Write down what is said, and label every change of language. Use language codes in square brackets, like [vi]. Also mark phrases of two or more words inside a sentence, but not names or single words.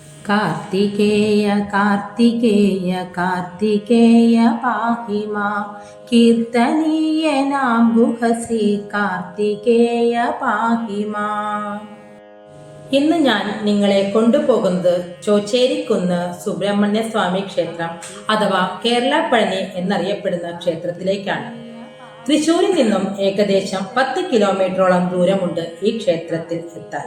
[sa] कार्तिकेय कार्तिकेय कार्तिकेय पाहि मां कीर्तनीयनाम्बुहसि कार्तिकेय पाहि माം. [ml] ഇന്ന് ഞാൻ നിങ്ങളെ കൊണ്ടുപോകുന്നത് ചോച്ചേരിക്കുന്ന് സുബ്രഹ്മണ്യ സ്വാമി ക്ഷേത്രം അഥവാ കേരള പഴനി എന്നറിയപ്പെടുന്ന ക്ഷേത്രത്തിലേക്കാണ്. തൃശ്ശൂരിൽ നിന്നും ഏകദേശം 10 കിലോമീറ്ററോളം ദൂരമുണ്ട് ഈ ക്ഷേത്രത്തിൽ എത്താൻ.